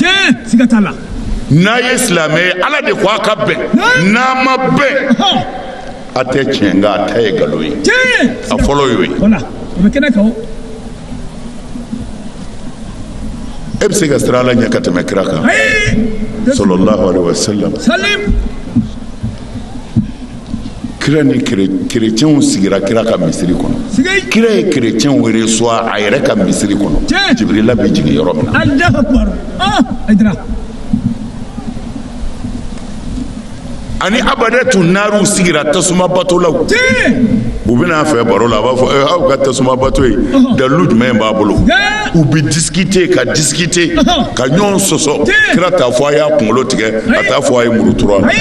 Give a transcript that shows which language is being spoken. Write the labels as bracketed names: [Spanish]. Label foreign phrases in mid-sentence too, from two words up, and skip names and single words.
[Bambara] sigatala n'a ye silamɛ ye ala de ko a ka bɛn n'a ma bɛn a tɛ tiɲɛ nka a ta ye nkalon ye a fɔlɔ y'o ye wala o bɛ kɛnɛ kan e bɛ se ka siran ala ɲɛ ka tɛmɛ kira kan [Arabic] صلى الله عليه وسلم [Bambara] salim kira ni kerecɛnw sigira kira ka misiri kɔnɔ kira ye kerecɛnw reçoit a yɛrɛ ka misiri kɔnɔ jibirila bɛ jigin yɔrɔ min na [Arabic] الله أكبر aydra [Bambara] ani [Arabic] عبدة النار [Bambara] sigira tasuma batolaw u bɛna fɛ baro la a b'a fɔ aw ka tasuma bato ye dalilu jumɛn b'a bolo u bɛ discuter ka discuter ka ɲɔgɔn sɔsɔ kira t'a fɔ a y'a kunkolo tigɛ a t'a fɔ a ye muru turu a la